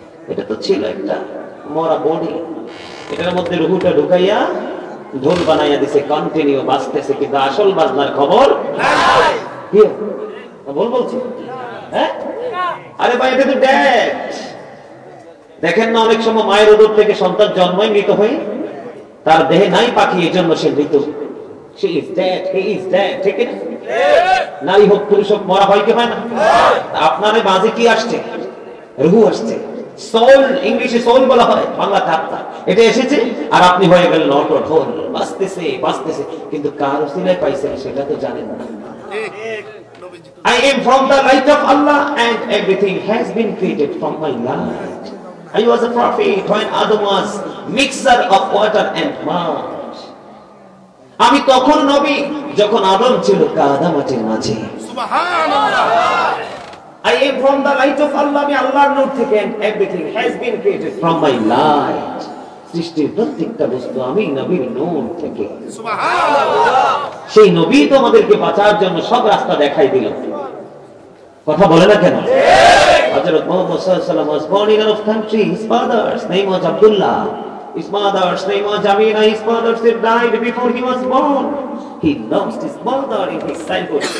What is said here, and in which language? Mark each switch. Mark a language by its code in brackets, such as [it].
[bn] এটা তো ছিল একটা মরা বডি, এটার মধ্যে রুহুটা ঢুকাইয়া ঢোল বানাইয়া দিছে, কন্টিনিউ বাজতেছে, কিন্তু আসল বাজনার খবর নাই। কি বল বলছি? হ্যাঁ, আরে ভাই এটা তো দেখেন না, অনেক সময় মায়ের উদর থেকে সন্তান জন্মই মৃত হয়ে, তার দেহে নাই পাখি, এই জন্য সে মৃত। [en] she is dead, he is dead, [bn] ঠিক না? নারী হোক পুরুষ হোক মরা হয় কি হয় না? আপনারে মাঝে কি আসছে? রূহ আসছে। সোল, ইংলিশে সোল বলা হয়, বাংলাতে আত্মা। এটা এসেছে আর আপনি হয়ে গেলেন অটল, বাঁচতেছে বাঁচতেছে, কিন্তু কার ওসিলায় পাইছেন সেটা তো জানেন না। [en] I am from the light of Allah and everything has been created from my light. I was a prophet when Adam was mixture of water and mud. [bn] আমি তখন নবী যখন আদম ছিল কাদা মাটির মাঝে। সুবহানাল্লাহ। [en] I am from the light of Allah, [bn] আমি আল্লাহর নূর থেকে, [en] and everything has been created from my light. [bn] সৃষ্টির প্রত্যেকটা বস্তু আমি নবীর নূর থেকে। সুবহানাল্লাহ। সেই নবী তো আমাদেরকে বাঁচার জন্য সব রাস্তা দেখাই দিল। কথা বলে না কেন? [en] হযরত মুহাম্মদ সাল্লাল্লাহু আলাইহি ওয়াসাল্লাম was born in another country. His father's name was Abdullah. His mother's name was Amina. His father died before he was born. He lost his mother in his childhood.